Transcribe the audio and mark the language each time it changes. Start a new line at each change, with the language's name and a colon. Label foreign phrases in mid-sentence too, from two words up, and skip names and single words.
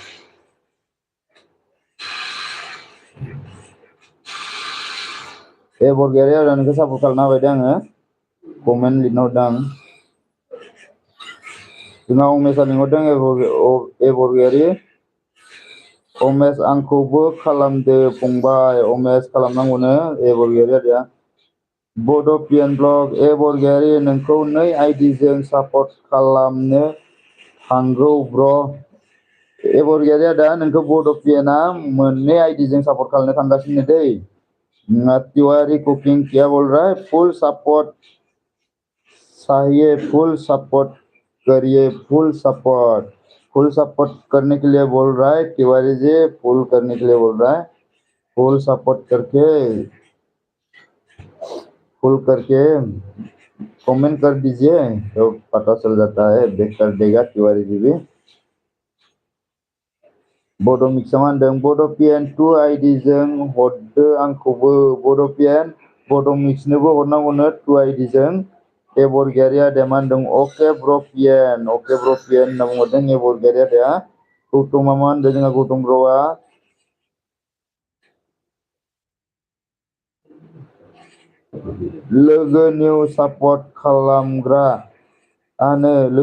Bodo: ए बरगयारि आदा नोंखौ सापर्ट खालामना होबाय दे आङो कमेन्ट लिरना हरदों आं जोंहा उमेशआ लिंहरदों ए बरगयारि उमेश आंखौबो खालामदो फंबाय उमेश खालामनांगौनो ए बरगयारि आदाया बड'पियान ब्लग ए बरगयारि नोंखौ 2 आइडिजों सापर्ट खालामनो थांगौ ब्र ए बरगयारि आदा नोंखौ बड'पियाना 2 आइडिजों सापर्ट खालामनो थांगासिनो दै
Hindi: तिवारी कुकिं किया बोल रहा है
English: full support
Hindi: चाहिए
English: full support
Hindi: करिए
English: full support
Hindi: करने के लिए बोल रहा है तिवारी जी फुल करने के लिए बोल रहा है
English: full support
Hindi: करके फुल करके कमेंट कर दीजिए तो पता चल जाता है देख कर देगा तिवारी जी भी
Bodo: बड' मिक्सआ मा होनदों बड'पियान 2 आइडिजों हरदो आंखौबो बड' मिक्सनोबो हरनांगौनो 2 आइडिजों ए बरगयारि आदाया मा होनदों अके ब्र पियान होनना बुंहरदों ए बरगयारि आदाया गौतमा मा होनदों जोंहा गौतम ब्र'आ लोगो
English: new support
Bodo: खालामग्रायानो